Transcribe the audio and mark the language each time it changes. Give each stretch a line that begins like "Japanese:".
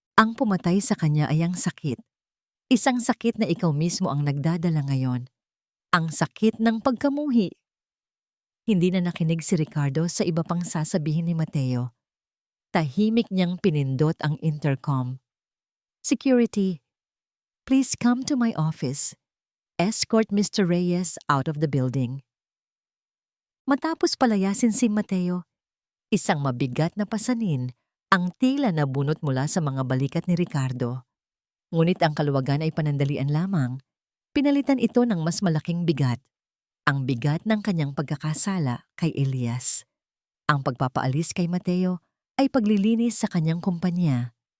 Filipino: Ang pumatay sa kanya ay ang sakit. Isang sakit na ikaw mismo ang nagdadala ngayon. Ang sakit ng pagkamuhi. Hindi na nakinig si Ricardo sa iba pang sasabihin ni Mateo. Tahimik niyang pinindot ang intercom.
English: Security, please come to my office. Escort Mr. Reyes out of the building.
Filipino: Matapos palayasin si Mateo, isang mabigat na pasanin ang tila na bunot mula sa mga balikat ni Ricardo. Ngunit ang kaluwagan ay panandalian lamang. Pinalitan ito ng mas malaking bigat. Ang bigat ng kanyang pagkakasala kay Elias. Ang pagpapaalis kay Mateo ay paglilinis sa kanyang kumpanya.